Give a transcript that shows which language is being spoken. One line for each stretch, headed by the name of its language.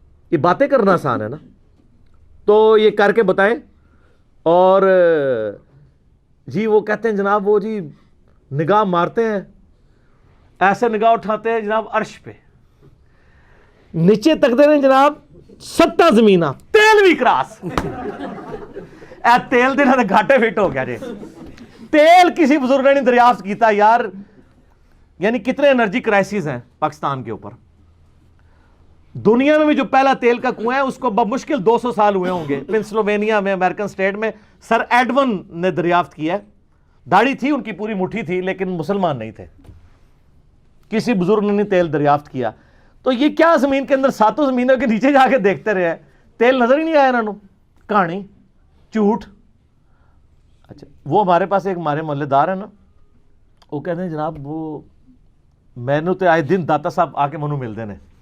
Urdu: یہ باتیں کرنا آسان ہے نا, تو یہ کر کے بتائیں. اور جی وہ کہتے ہیں جناب وہ جی نگاہ مارتے ہیں, ایسے نگاہ اٹھاتے ہیں جناب عرش پہ, نیچے تک دے رہے جناب 7 زمینہ, تیل بھی کراس.
Punjabi: اے تیل دے نہ گھاٹے فٹ ہو گیا جی.
Urdu: تیل کسی بزرگ نے نہیں دریافت کیتا یار. یعنی کتنے انرجی کرائسس ہیں پاکستان کے اوپر. دنیا میں بھی جو پہلا تیل کا کنواں ہے اس کو بمشکل 200 سال ہوئے ہوں گے. پنسلوینیا میں امریکن سٹیٹ میں سر ایڈون نے دریافت کیا ہے. داڑھی تھی ان کی پوری مٹھی تھی لیکن مسلمان نہیں تھے. کسی بزرگ نے نہیں تیل دریافت کیا. تو یہ کیا زمین کے اندر 7 زمینوں کے نیچے جا کے دیکھتے رہے, تیل نظر ہی نہیں آیا انہوں. کہانی جھوٹ. اچھا وہ ہمارے پاس ایک ہمارے محلے دار ہیں نا, وہ کہتے ہیں جناب وہ میں نے تو آئے دن داتا صاحب آ کے منو ملتے ہیں.